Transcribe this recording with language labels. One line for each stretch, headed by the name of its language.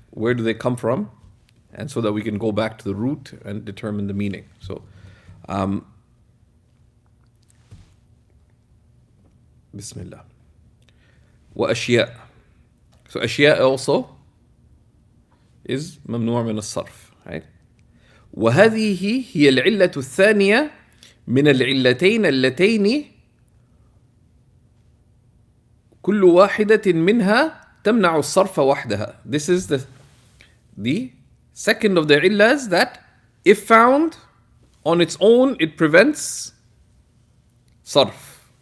English: Where do they come from, and so that we can go back to the root and determine the meaning. So Bismillah. Wa ashya. So ashya also is mamnu' min as-sarf, right?
Arabic: وهذه هي العلة الثانية من العلتين اللتين كل واحدة منها تمنع الصرف وحدها.
English: This is the second of the illas that, if found on its own, it prevents sarf.